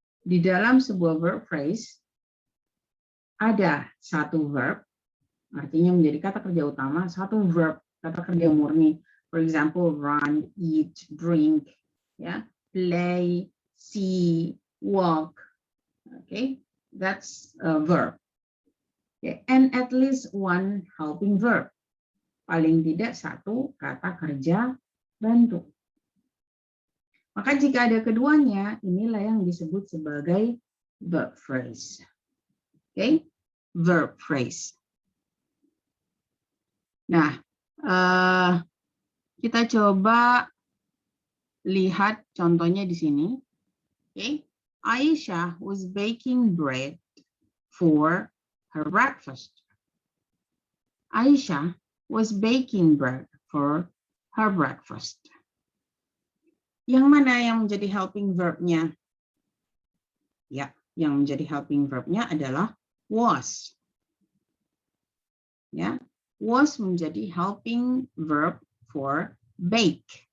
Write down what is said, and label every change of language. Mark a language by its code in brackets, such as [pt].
[id] Di dalam sebuah verb phrase ada satu verb, artinya menjadi kata kerja utama, satu verb kata kerja murni. [en] For example, run, eat, drink, ya. Play, see, walk. Okay, that's a verb. Okay. And at least one helping verb. [id] Paling tidak satu kata kerja bantu. Maka jika ada keduanya, inilah yang disebut sebagai verb phrase. [en] Okay, verb phrase. [id] Nah, kita coba lihat contohnya di sini. Okay. [en] Aisyah was baking bread for her breakfast. Aisyah was baking bread for her breakfast. [id] Yang mana yang menjadi helping verb-nya? Ya, yang menjadi helping verb-nya adalah was. Ya, was menjadi helping verb for bake.